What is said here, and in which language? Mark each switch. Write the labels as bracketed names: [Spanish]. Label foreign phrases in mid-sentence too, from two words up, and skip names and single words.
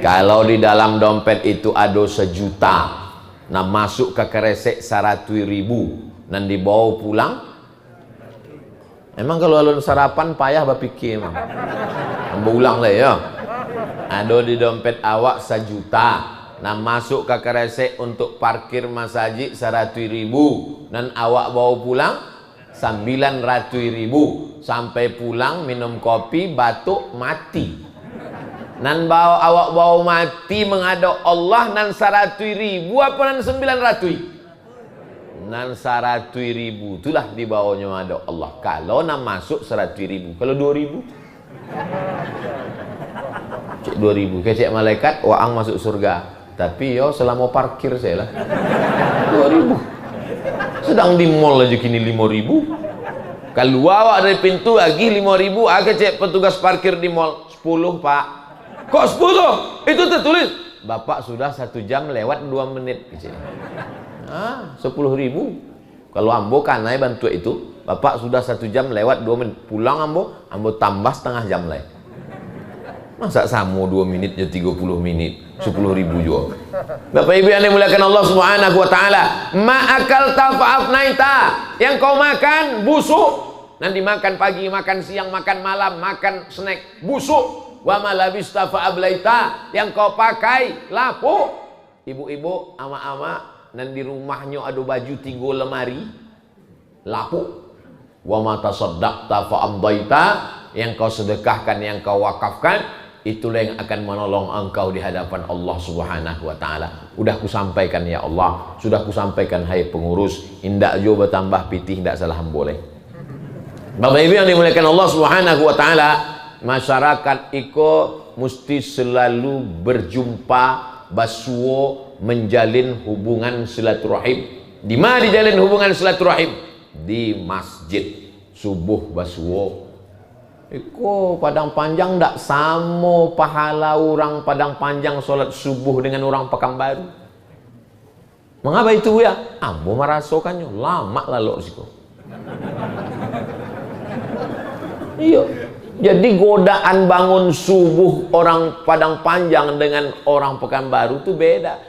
[Indonesian] Kalau di dalam dompet itu ada 1 juta, nah masuk ke kresek 100.000 dan dibawa pulang. [Minangkabau] Emang kalau alun sarapan payah berpikir emang. Ulang lah ya. [Indonesian] Ada di dompet awak 1 juta, nah masuk ke kresek untuk parkir masjid 100.000 dan awak bawa pulang 900.000. Sampai pulang minum kopi batuk mati. [Minangkabau] Nan awak bawa mati menghadap Allah nan 100.000 apa nan 900? Nan 100.000 itulah dibawanya menghadap Allah. Kalau nan masuk 100.000, kalau 2.000 cek 2.000 kecek malaikat waang masuk surga, tapi yo selama parkir saya lah 2.000. [Indonesian] Sedang di mall aja kini 5.000. Kalau awak dari pintu lagi 5.000, kecek petugas parkir di mall 10 pak. Kok 10? Itu tertulis bapak sudah 1 jam lewat 2 menit kecek. 10.000. [Minangkabau] Kalau ambo kanai bantu itu, bapak sudah 1 jam lewat 2 menit, pulang ambo tambah setengah jam lagi. Masa samo 2 menit ya 30 menit, 10.000 juga. [Indonesian] Bapak Ibu yang dimuliakan Allah [Arabic] سبحانه وتعالى, ما أكلت فأفنيت, [Indonesian] yang kau makan busuk. Nanti makan pagi, makan siang, makan malam, makan snack busuk. [Arabic] وما لبست فأبليت, [Indonesian] yang kau pakai lapuk. Ibu-ibu, ama-ama, nan di rumahnya ada baju 3 lemari lapuk. [Arabic] وما تصدقت فأمضيت, [Indonesian] yang kau sedekahkan, yang kau wakafkan, itulah yang akan menolong engkau di hadapan Allah [Arabic] سبحانه وتعالى. [Minangkabau] Udah kusampaikan ya Allah, sudah kusampaikan hai pengurus, indak jo bertambah pitih, indak salah boleh. [Indonesian] Bapak Ibu yang dimuliakan Allah [Arabic] سبحانه وتعالى, [Indonesian] masyarakat iko mesti selalu berjumpa, basuo, menjalin hubungan silaturahim. Di mana dijalin hubungan silaturahim? Di masjid. Subuh basuo. Iko Padang Panjang ndak sama pahala orang Padang Panjang sholat subuh dengan orang Pekanbaru. Mengapa itu ya? [Minangkabau] Ambo merasakannya lama lalu siko. [Indonesian] Iya. Jadi godaan bangun subuh orang Padang Panjang dengan orang Pekanbaru itu beda.